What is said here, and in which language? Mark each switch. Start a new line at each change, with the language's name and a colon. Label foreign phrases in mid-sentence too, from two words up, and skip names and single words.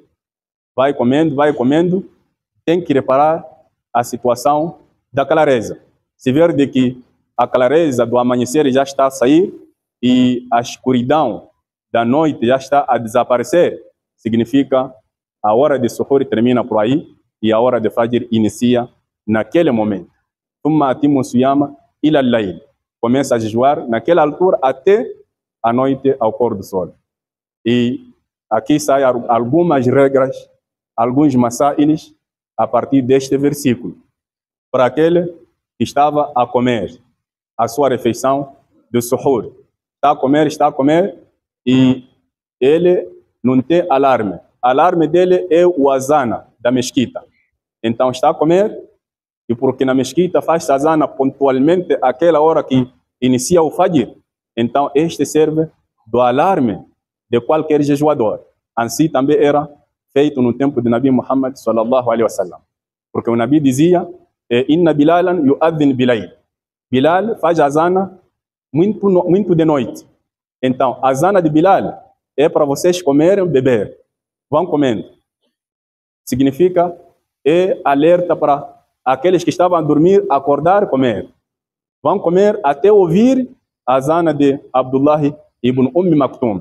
Portuguese: Vai comendo, tem que reparar a situação da clareza. Se ver de que a clareza do amanhecer já está a sair e a escuridão da noite já está a desaparecer, significa a hora de suhoor termina por aí e a hora de Fajr inicia naquele momento.
Arabic: ثم أتموا الصيام إلى الليل.
Portuguese: Começa a jejuar naquela altura até a noite ao pôr do sol. E aqui saem algumas regras, alguns masáilis a partir deste versículo. Para aquele que estava a comer a sua refeição do suhoor. Está a comer e ele não tem alarme. Alarme dele é o azana da mesquita. Então está a comer e porque na mesquita faz azana pontualmente aquela hora que inicia o Fajr. Então este serve do alarme de qualquer jejuador. Assim também era feito no tempo de Nabi Muhammad
Arabic: صلى الله عليه وسلم.
Portuguese: Porque o Nabi dizia:
Arabic: إن بلالا يؤذن بليل.
Portuguese: Bilal faz azana muito de noite. Então, a azana de Bilal é para vocês comerem e beber. Vão comendo. Significa, é alerta para aqueles que estavam a dormir, acordar, comer. Vão comer até ouvir a azana de Abdullah ibn Maktum.